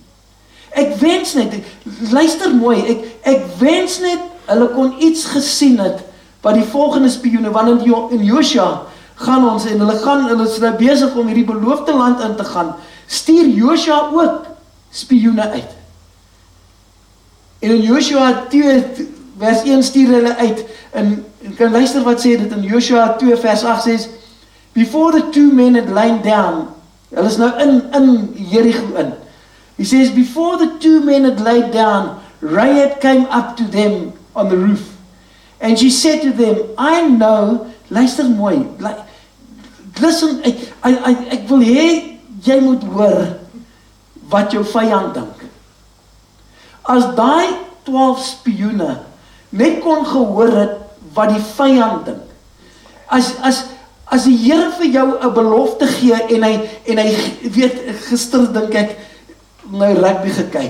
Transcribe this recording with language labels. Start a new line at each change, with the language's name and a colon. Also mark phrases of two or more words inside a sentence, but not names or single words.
Afrikaans: Ek wens net, luister mooi, ek wens net, hulle kon iets gesien het, wat die volgende spioene, want in Josua gaan ons, en hulle is nou besig om hierdie beloofde land in te gaan, stuur Josua ook spioene uit. En in Josua 2 vers 1 stuur hulle uit, en kan luister wat sê dit in Josua 2 vers 8 sê,
English: before the two men had lain down,
Afrikaans: hulle is nou in Jericho in,
English: he says, before the two men had laid down, Rahab came up to them on the roof, and she said to them, I know,
Afrikaans: luister mooi, listen, ek wil hê, jy moet hoor, wat jou vyand dink. As daai 12 spioene net kon gehoor het wat die vyand dink. As die Here vir jou 'n belofte gee en hy weet, gister dink ek nou rugby gekyk.